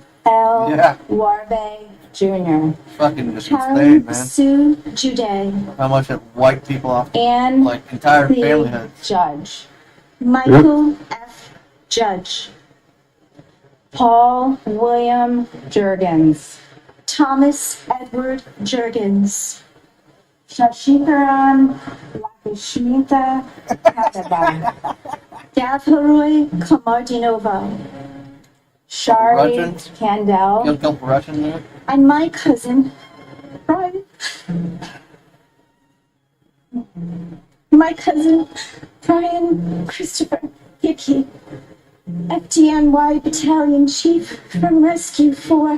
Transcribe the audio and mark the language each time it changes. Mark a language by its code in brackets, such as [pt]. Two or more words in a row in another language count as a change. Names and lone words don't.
[en] L. Yeah. Warbe Jr. Fucking just Karen insane, man. Sue Jude. How much it wiped people off, And like entire the family heads. Judge. Michael F. Judge. Paul William Jurgens. Thomas Edward Jurgens. Shashikaran Lakshmita Kadaba. Gavharoy Komardinova. Shari Russians? Kandel. Killed a couple Russians there. And my cousin, Brian. My cousin, Brian Christopher Hickey, FDNY Battalion Chief from Rescue 4.